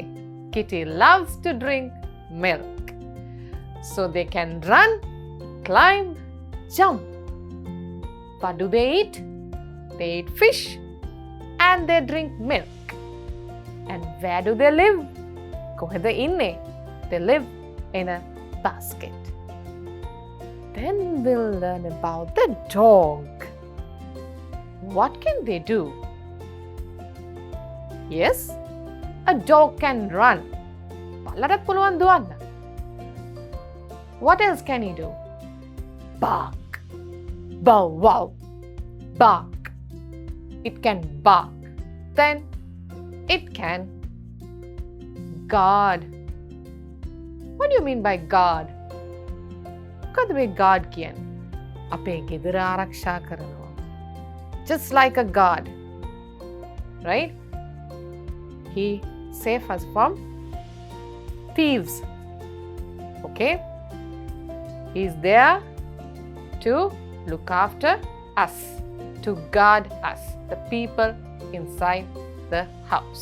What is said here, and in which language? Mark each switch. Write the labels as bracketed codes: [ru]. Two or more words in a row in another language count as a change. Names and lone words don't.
[en] Kitty loves to drink milk. So they can run, climb, jump. What do they eat? They eat fish and they drink milk. And where do they live? [si] කොහෙද ඉන්නේ? [en] They live in a basket. Then we'll learn about the dog. What can they do? Yes, a dog can run. [si] බල්ලට පුළුවන් දුවන්න. [en] What else can he do? Bark. Bow wow. Bark. It can bark. Then it can guard. What do you mean by guard? [si] මොකද මේ guard කියන්නේ? අපේ ගෙදර ආරක්ෂා කරනවා. [en] just like a guard, right? He saves us from thieves. Okay? He's there to look after us, to guard us, the people inside the house.